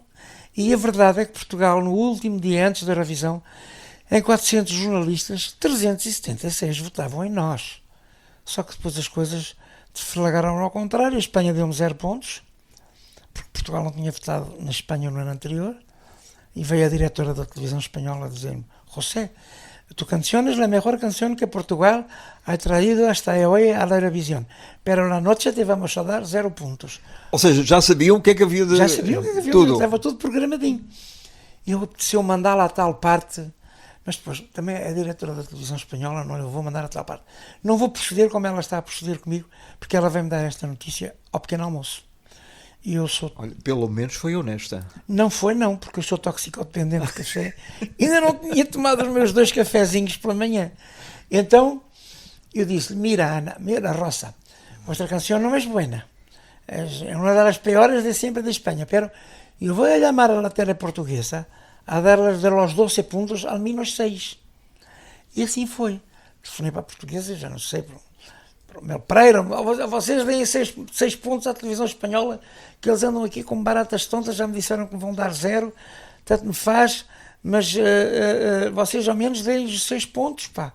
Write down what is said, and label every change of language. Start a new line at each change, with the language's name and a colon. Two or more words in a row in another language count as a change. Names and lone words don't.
Portuguese: E a verdade é que Portugal, no último dia antes da Eurovisão, em 400 jornalistas, 376 votavam em nós. Só que depois as coisas desflagaram ao contrário. A Espanha deu-me 0 pontos, porque Portugal não tinha votado na Espanha no ano anterior. E veio a diretora da televisão espanhola dizer-me: José,
Spanish: tu canciones la mejor canción que Portugal ha traído hasta hoy a la Eurovisión, pero la noche te vamos a dar
Portuguese: 0 pontos. Ou seja, já sabiam o que é que havia de... Já sabiam o que é que havia, tudo. Estava tudo programadinho. E eu apeteceu mandar lá a tal parte, mas depois também a diretora da televisão espanhola, não, eu vou mandar a tal parte. Não vou proceder como ela está a proceder comigo, porque ela vai-me dar esta notícia ao pequeno almoço. E eu sou... Olha, pelo menos foi honesta. Não foi não, porque eu sou toxicodependente de café. Ainda não tinha tomado os meus 2 cafezinhos pela manhã. Então, eu disse-lhe:
Spanish: mira, Ana, mira, Rosa, vuestra canción no es buena. Es una de las peores de siempre de España, pero yo voy a llamar a la tele portuguesa a darles de los 12 puntos al menos 6.
Portuguese: E assim foi. Telefonei para a portuguesa, já não sei, para o Mel Pereira: vocês deem 6 pontos à televisão espanhola, que eles andam aqui com baratas tontas, já me disseram que vão dar 0, tanto me faz, mas vocês ao menos deem 6 pontos, pá.